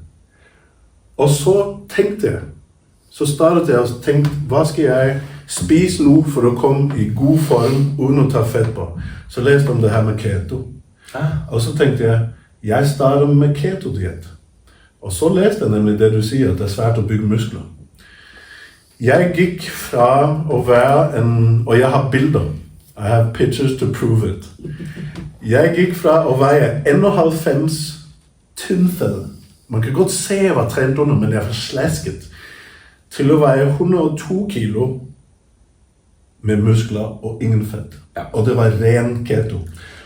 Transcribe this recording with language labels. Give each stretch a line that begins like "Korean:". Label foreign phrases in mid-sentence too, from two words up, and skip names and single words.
Danish: Og så tænkte jeg, så startede jeg og tænkte, hvad skal jeg spise nu for at komme i god form, uden at tage fedt på? Så læste jeg om det her med keto. Og så tænkte jeg starter med keto-diet. Og så læste jeg nemlig det, du siger, at det er svært at bygge muskler. Jeg gik fra at være og jeg har billeder.
English: I have pictures to prove it.
Danish: Jeg gik fra at veje 91 tyndfad. Man kan godt se, at jeg var trænet under, men jeg var slasket. Til at veje 102 kilo med muskler og ingen fedt. Ja. Og det var ren keto.